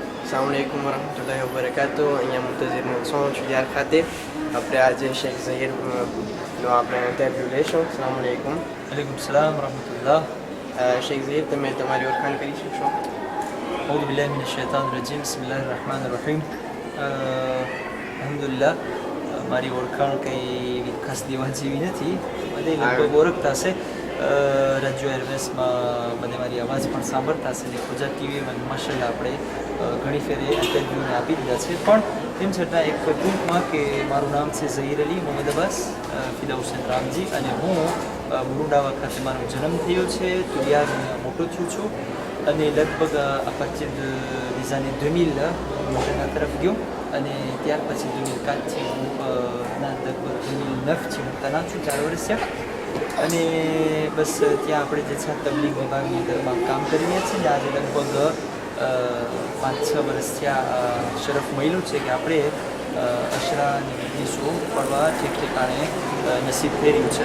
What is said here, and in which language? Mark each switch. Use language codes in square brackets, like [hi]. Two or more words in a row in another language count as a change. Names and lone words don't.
[ar] السلام عليكم ورحمة الله وبركاته. [gu] અહીંયા મુંતઝિર છું યાર ખાતે આપણે આજે શેખ ઝહીરનો આપણે ઇન્ટરવ્યૂ લેશું. [ar] السلام عليكم. عليكم السلام رحمة الله. [gu] શેખ ઝહીર, તમે તમારી ઓળખાણ કરી શકશો? [ar] أعوذ بالله من الشيطان الرجيم. بسم الله الرحمن الرحيم. [gu] અલ્હમ્દુલિલ્લાહ, મારી ઓળખાણ કંઈ ખાસ દેવા જેવી નથી. બધે લગભગ ઓળખતા હશે. રાજ્ય એરવેસમાં બધે મારી અવાજ પણ સાંભળતા હશે ને ગુજરાત ટીવીમાં માશાલ્લાહ આપણે ઘણી ફેરે ઇન્ટરવ્યૂને આપી દીધા છે. પણ તેમ છતાં એક ટૂંકમાં કે મારું નામ છે ઝહીર અલી મોહમ્મદ અબ્બાસ ફિદા હુસૈન રામજી અને હું બુરુંડાવા ખાતે મારો જન્મ થયો છે. તુલિયાર મોટો થયો છું અને લગભગ આ [fr] partir de des années [gu] 2000 હું તેના તરફ ગયો અને ત્યાર પછી 2004થી હું લગભગ 2009થી હું તના છું 4 વર્ષ થયા અને બસ ત્યાં આપણે જે છે તબલીગ વિભાગની અંદરમાં કામ કરી રહ્યા છીએ. આજે લગભગ 5-6 વર્ષ થયા શરફ મળ્યું છે કે આપણે અશરાની મજલિસો પડવા ઠીક ઠેકાણે નસીબ થઈ રહ્યું છે.